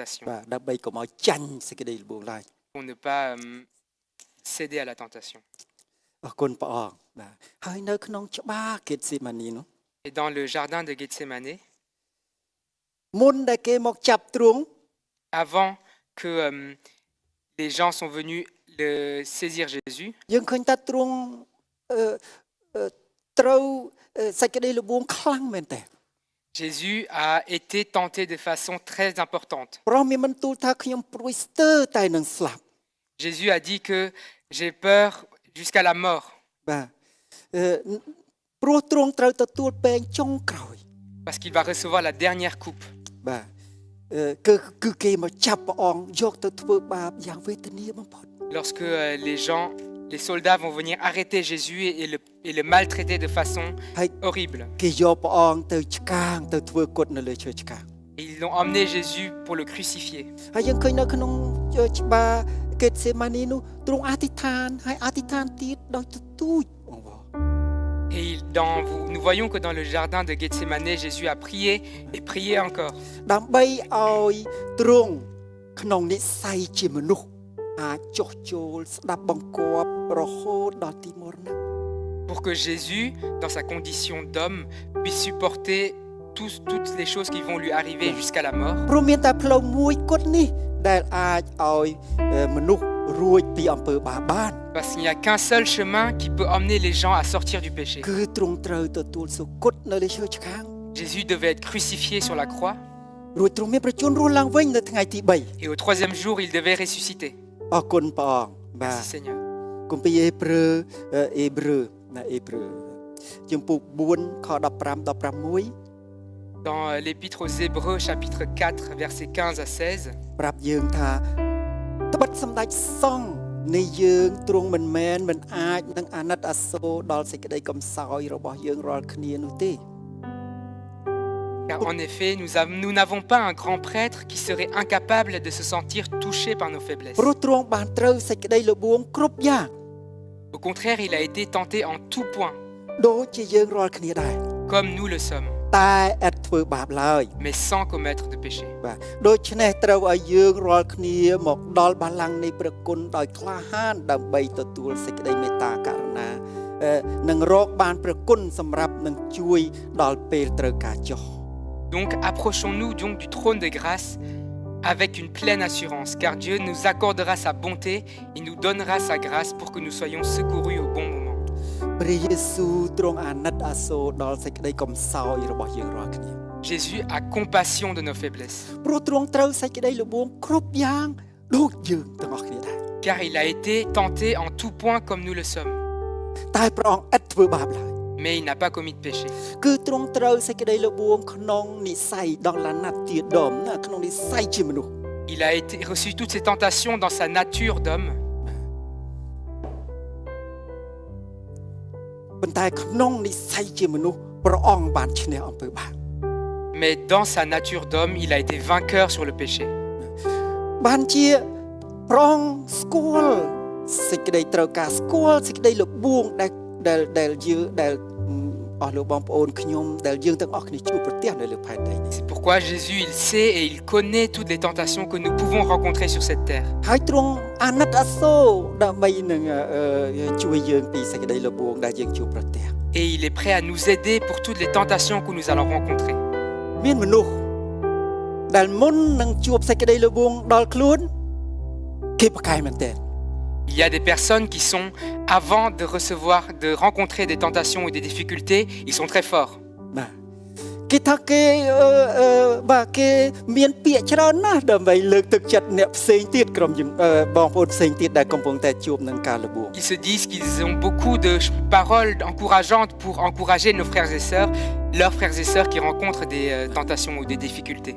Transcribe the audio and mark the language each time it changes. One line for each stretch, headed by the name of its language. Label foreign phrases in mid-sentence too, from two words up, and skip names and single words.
Khmer: » បាទដើម្បីកុំឲ្យចាញ់សេចក្តីល្បួងឡើយ
French: Pour ne pas céder à la tentation.
Khmer: អរគុណព្រះអង្គបាទហើយនៅក្នុងច្បារហ្គេតសេម៉ានីនោះ
French: Et dans le jardin de Gethsémané,
Khmer: មុនដែលគេមកចាប់ទ្រង់
French: avant que les gens sont venus le saisir Jésus,
Khmer: យើងឃើញថាទ្រង់ត្រូវសេចក្តីល្បួងខ្លាំងមែនតើ
French: Jésus a été tenté de façon très importante.
Khmer: ព្រះមានបន្ទូលថាខ្ញុំព្រួយស្ទើរតែនឹងស្លាប់
French: Jésus a dit que j'ai peur jusqu'à la mort,
Khmer: បាទព្រោះទ្រង់ត្រូវទទួលពែងចុងក្រោយ
French: parce qu'il va recevoir la dernière coupe.
Khmer: បាទគឺគេមកចាប់ព្រះអង្គយកទៅធ្វើបាបយ៉ាងវេទនាបំផុត
French: Lorsque les soldats vont venir arrêter Jésus et le maltraiter de façon horrible.
Khmer: គេយកព្រះអង្គទៅឆ្កាងទៅធ្វើគុតនៅលើឈើឆ្កាង
French: Et ils l'ont emmené Jésus pour le crucifier.
Khmer: ហើយយើងឃើញនៅក្នុងច្បារហ្គេតសេម៉ានីនោះទ្រង់អធិដ្ឋានហើយអធិដ្ឋានទៀតដោយទទូចបងប្អូន
French: Et nous voyons que dans le jardin de Gethsémané, Jésus a prié et prié encore.
Khmer: ដើម្បីឲ្យទ្រង់ក្នុងនិស្ស័យជាមនុស្សអាចចុះចូលស្ដាប់បង្គាប់រហូតដល់ទីមរណៈ
French: Pour que Jésus, dans sa condition d'homme, puisse supporter toutes les choses qui vont lui arriver jusqu'à la mort.
Khmer: ព្រោះមានតែផ្លូវមួយគត់នេះដែលអាចឲ្យមនុស្សរួចពីអំពើបាបបាន
French: Parce qu'il n'y a qu'un seul chemin qui peut emmener les gens à sortir du péché.
Khmer: គឺទ្រង់ត្រូវទទួលសុគតនៅលើឈើឆ្កាង
French: Jésus devait être crucifié sur la croix
Khmer: រួចទ្រង់មានប្រជញ្ញរស់ឡើងវិញនៅថ្ងៃទី
French: et au troisième jour, il devait ressusciter.
Khmer: 3អរគុណព្រះអង្គបាទ
French: Merci Seigneur.
Khmer: គម្ពីរអេព្រើជំពូក4ខ15ដល់6
French: Dans l'épître aux Hébreux, chapitre 4, versets 15 à 16,
Khmer: ប្រាប់យើងថាត្បិតសម្ដេចសង្ឃនៃយើងទ្រង់មិនមែនមិនអាចនឹងអាណិតអាសូរដល់សេចក្តីកំសោយរបស់យើងរាល់គ្នានោះទេ
French: car en effet, nous n'avons pas un grand prêtre qui serait incapable de se sentir touché par nos faiblesses.
Khmer: ព្រោះទ្រង់បានត្រូវសេចក្តីល្បួងគ្រប់យ៉ាង
French: Au contraire, il a été tenté en tout point,
Khmer: ដូចជាយើងរាល់គ្នាដែរ
French: comme nous le sommes,
Khmer: តែឥតធ្វើបាបឡើយ
French: mais sans commettre de péché.
Khmer: បាទដូច្នេះត្រូវឲ្យយើងរាល់គ្នាមកដល់បល្ល័ង្កនៃព្រះគុណដោយក្លាហានដើម្បីទទួលសេចក្តីមេត្តាករុណានិងរកបានព្រះគុណសម្រាប់នឹងជួយដល់ពេលត្រូវការចុះ
French: Donc approchons-nous donc du trône de grâce avec une pleine assurance, car Dieu nous accordera sa bonté et nous donnera sa grâce pour que nous soyons secourus au bon moment.
Khmer: ព្រះយេស៊ូវទ្រង់អាណិតអាសូរដល់សេចក្តីកំសោយរបស់យើងរាល់គ្នា
French: Jésus a compassion de nos faiblesses,
Khmer: ព្រោះទ្រង់ត្រូវសេចក្តីល្បួងគ្រប់យ៉ាងដូចយើងទាំងអស់គ្នាដែរ
French: car il a été tenté en tout point comme nous le sommes,
Khmer: តែព្រះអង្គឥតធ្វើបាបឡើយ
French: mais il n'a pas commis de péché.
Khmer: គឺទ្រង់ត្រូវសេចក្តីល្បួងក្នុងនិស្ស័យដល់ឡាណាត់ជាដុំណាក្នុងនិស្ស័យជាមនុស្ស
French: Il a reçu toutes ces tentations dans sa nature d'homme,
Khmer: ប៉ុន្តែក្នុងនិស្ស័យជាមនុស្សព្រះអង្គបានឈ្នះអំពើបាប
French: mais dans sa nature d'homme, il a été vainqueur sur le péché.
Khmer: បានជាព្រះអង្គស្គាល់សេចក្តីត្រូវការស្គាល់សេចក្តីលបួងដែលយើងដែលអស់លោកបងប្អូនខ្ញុំដែលយើងទាំងអស់គ្នាជួបប្រទះនៅលើផែនដីនេះ
French: C'est pourquoi Jésus, il sait et il connaît toutes les tentations que nous pouvons rencontrer sur cette terre.
Khmer: ហើយទ្រង់អាណិតអាសូរដើម្បីនឹងជួយយើងពីសេចក្តីលបួងដែលយើងជួបប្រទះ
French: Et il est prêt à nous aider pour toutes les tentations que nous allons rencontrer.
Khmer: មានមនុស្សដែលមុននឹងជួបសេចក្តីលបួងដល់ខ្លួនគេប្រកែកមែនទេ
French: Il y a des personnes qui sont, avant de rencontrer des tentations ou des difficultés, ils sont très forts.
Khmer: បាទគេថាគេបាទគេមានពាក្យច្រើនណាស់ដើម្បីលើកទឹកចិត្តអ្នកផ្សេងទៀតក្រុមបងប្អូនផ្សេងទៀតដែលកំពុងតែជួបនឹងការលបួង
French: Ils se disent qu'ils ont beaucoup de paroles encourageantes pour encourager nos frères et sœurs, leurs frères et sœurs qui rencontrent des tentations ou des difficultés.